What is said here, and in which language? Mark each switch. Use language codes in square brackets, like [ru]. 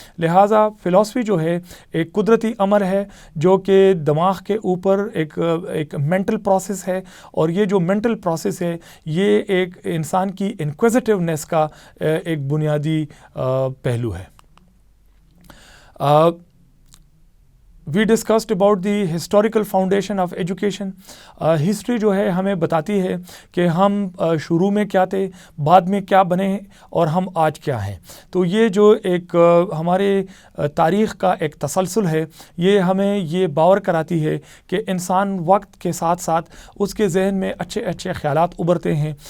[ur] لہٰذا فلاسفی جو ہے ایک قدرتی عمل ہے جو کہ دماغ کے اوپر ایک مینٹل پروسیس ہے، اور یہ جو مینٹل پروسیس ہے یہ ایک انسان کی انکویزیٹیونیس کا ایک بنیادی پہلو ہے. [en] We discussed about the historical foundation of education. [ur] History جو ہے ہمیں بتاتی ہے کہ ہم شروع میں کیا تھے، بعد میں کیا بنے اور ہم آج کیا ہیں. تو یہ جو ایک ہمارے تاریخ کا ایک تسلسل ہے، یہ ہمیں یہ باور کراتی ہے کہ انسان وقت کے ساتھ ساتھ اس کے ذہن میں اچھے خیالات ابھرتے ہیں.